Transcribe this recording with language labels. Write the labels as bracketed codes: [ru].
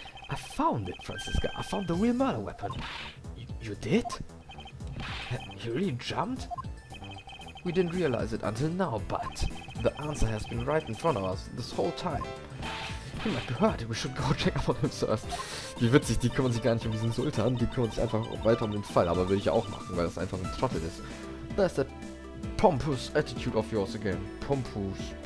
[en] I found it, Franziska. I found the real murder weapon. You did? You really jumped? We didn't realize it until now, but the answer has been right in front of us this whole time. He might be hurt. We should go check up on him first. [de] Wie witzig, die kümmern sich gar nicht um diesen Sultan, die kümmern sich einfach weiter um den Fall, aber will ich ja auch machen, weil das einfach ein Trottel ist. [en] There's that pompous attitude of yours again. Pompous.